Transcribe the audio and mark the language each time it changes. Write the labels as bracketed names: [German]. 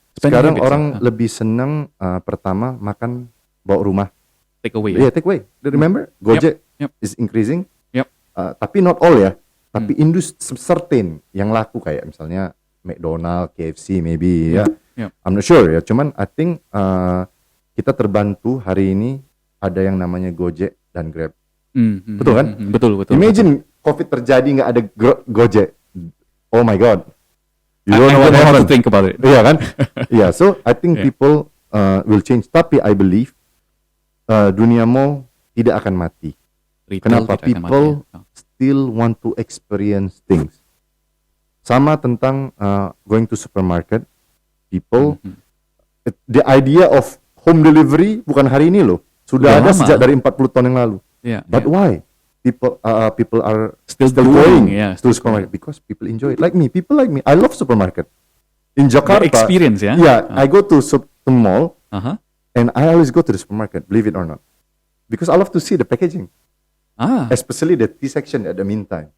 [Indonesian] Sekarang orang lebih senang pertama makan bawa rumah. [English] Take away. Yeah, take away. Remember, Gojek is increasing. [Indonesian] Tapi [English] not all [Indonesian] ya. Tapi industri certain yang laku kayak misalnya McDonald, KFC maybe ya. [English] I'm not sure [Indonesian] ya. Cuman [English] I think [Indonesian] kita terbantu hari ini ada yang namanya Gojek dan Grab. Betul kan? Betul. Imagine COVID terjadi nggak ada Gojek. [English] Oh my God. You don't know what to think about it. [Indonesian] Iya kan? [English] Yeah, so I think people will change. Tapi I believe [Indonesian] dunia mall tidak akan mati. Kenapa? [English] People still want to experience things. [Indonesian] Sama tentang [English] going to supermarket. People, the idea of home delivery [Indonesian] bukan hari ini loh. Sudah ada sejak dari 40 tahun yang lalu. [English] But why? People are still going to supermarket because people enjoy it. Like me, people like me. I love supermarket. In Jakarta, the experience ya. Yeah, I go to the mall and I always go to the supermarket. Believe it or not, because I love to see the packaging. Especially the tea section at the meantime.